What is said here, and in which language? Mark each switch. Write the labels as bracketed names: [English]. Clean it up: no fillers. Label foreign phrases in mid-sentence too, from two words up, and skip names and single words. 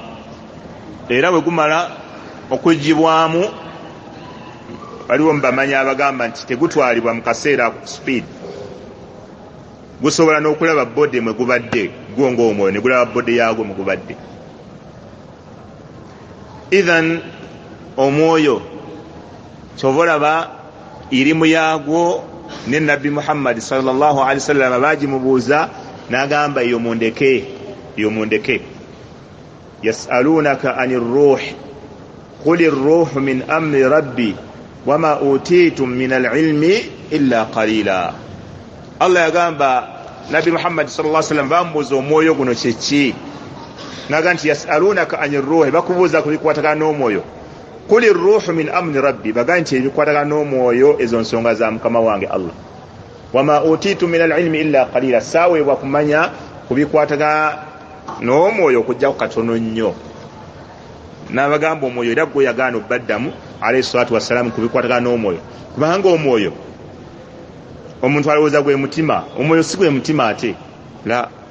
[Ganda] Era bwe gumala okujjibwamu, waliwo mubamanya abagamba nti tegutwalibwa mu kaseera speed, gusobola n'okulaba bode mwe gubadde gwo ng'omwoyo ne gulaba bode yaagwo mwe gubadde. Idhan omwoyo kyova olaba irimu yaagwo ne Nabbi Muhammad [Arabic] صلى الله عليه وسلم [Ganda] bagimubuuza n'agamba eyo mundeke. [Arabic] يسألونك عن الروح قل الروح من أمر ربي وما أوتيتم من العلم إلا قليلا. [Ganda] Allah yagamba Nabbi Muhammad [Arabic] صلى الله عليه وسلم [Ganda] bamubuuza omwoyo guno kyeki, naga nti [Arabic] يسألونك عن الروح, [Ganda] bakubuuza ku bikwatagana n'omwoyo. [Arabic] قل الروح من أمر ربي, [Ganda] baga nti ebikwatagana n'omwoyo ezo nsonga za mukama wange Allah. [Arabic] وما أوتيتم من العلم إلا قليلا, [Ganda] saweebwa kumanya ku bikwatagana n'omwoyo okujja ku katono nnyo. N'abagamba omwoyo era gwe yagaana obbaddamu [Arabic] عليه الصلاة والسلام [Ganda] ku bikwatagana n'omwoyo, kubanga omwoyo omuntu alowooza gwe mutima, omwoyo si gwe mutima ate la.